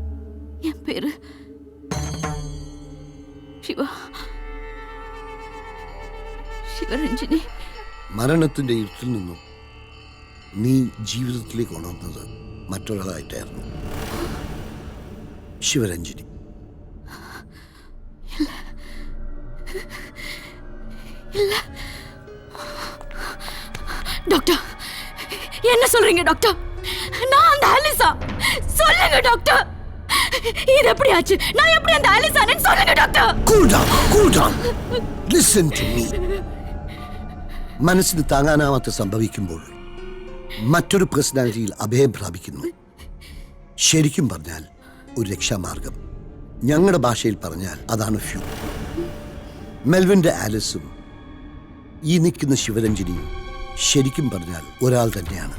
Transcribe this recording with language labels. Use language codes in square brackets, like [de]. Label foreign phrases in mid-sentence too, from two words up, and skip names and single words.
[ml] ശിവരഞ്ജിനി. മരണത്തിന്റെ ഇരുട്ടിൽ നിന്നും നീ ജീവിതത്തിലേക്ക് ഉണർന്നത് മറ്റൊരാളായിട്ടായിരുന്നു. ശിവരഞ്ജിനി. [ta] டாக்டர் என்ன சொல்றீங்க டாக்டர்? நான் அந்த ஆலிசா. சொல்லுங்க டாக்டர், இது எப்படி ஆச்சு? நான் எப்படி அந்த ஆலிசான்னு சொல்லுங்க டாக்டர். [en] Cool down. Listen to me. [ml] മനസ്സിന് താങ്ങാനാവാത്ത സംഭവിക്കുമ്പോൾ മറ്റൊരു പേഴ്സണാലിറ്റിയിൽ അഭയം പ്രാപിക്കുന്നു. ശരിക്കും പറഞ്ഞാൽ ഒരു രക്ഷാമാർഗം. ഞങ്ങളുടെ ഭാഷയിൽ പറഞ്ഞാൽ അതാണ് ഫ്യൂ. മെൽവിൻ്റെ ആലിസും ഈ നിൽക്കുന്ന ശിവരഞ്ജിനിയും ശരിക്കും പറഞ്ഞാൽ ഒരാൾ തന്നെയാണ്.